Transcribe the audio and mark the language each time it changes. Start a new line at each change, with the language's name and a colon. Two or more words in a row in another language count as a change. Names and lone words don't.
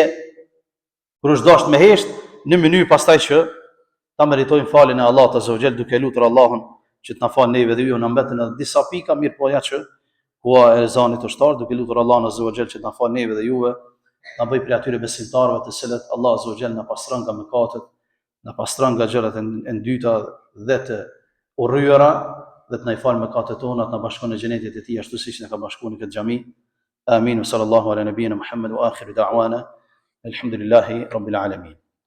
Albanian: Kur është dashur me hesht, në mënyrë pastaj që ta meritojmë faljen e Allahut
Arabic: عز وجل,
Albanian: duke lutur Allahun që të na falë neve dhe ju, na mbetën edhe disa pika mirë po ja që kua e zanit të shtarë, duke lutur Allahun
Arabic: عز وجل
Albanian: që të na falë neve dhe juve, na bëj prej atyre besimtarëve të cilët Allah
Arabic: عز وجل
Albanian: na pastron nga mëkatet, na pastron nga gjërat e dyta dhe të urryera, dhe të na i falë mëkatet tona, të na bashkon në xhenetin e tij ashtu siç na ka bashkuar në këtë xhami. Amin.
Arabic: صلى الله على نبينا محمد وآخر دعوانا الحمد لله رب العالمين.